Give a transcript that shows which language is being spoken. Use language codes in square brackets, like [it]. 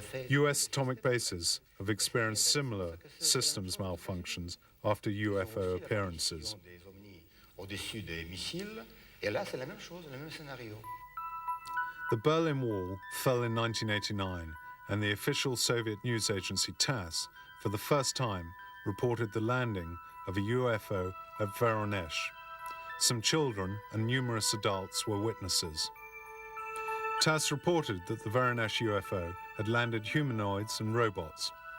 [en] US atomic bases have experienced similar systems malfunctions after UFO appearances. [fr] Au-dessus des missiles, et là c'est la même chose, le même scénario. [en] The Berlin Wall fell in 1989, and the official Soviet news agency TASS, for the first time, reported the landing of a UFO at Voronezh. Some children and numerous adults were witnesses. TASS reported that the Voronezh UFO had landed humanoids and robots.